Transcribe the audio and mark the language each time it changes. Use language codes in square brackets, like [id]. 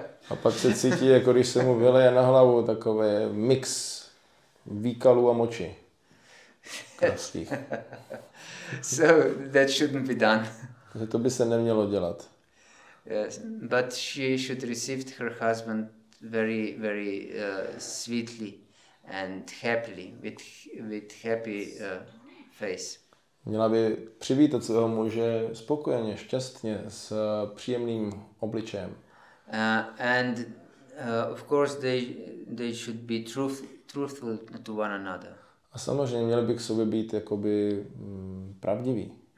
[cs] A pak se cítí, jako když se mu vyleje na hlavu takové mix výkalů a moči. Krásných. [en] So that shouldn't be done. [cs] Takže to by se nemělo dělat. [en] Yes, but she should receive her husband very, very sweetly and happily, with happy face. [cs] Měla by přivítat svého muže spokojeně, šťastně, s příjemným obličejem. [en] And of course they should be truthful to one another. [cs] A samozřejmě měli by k sobě být jakoby pravdiví.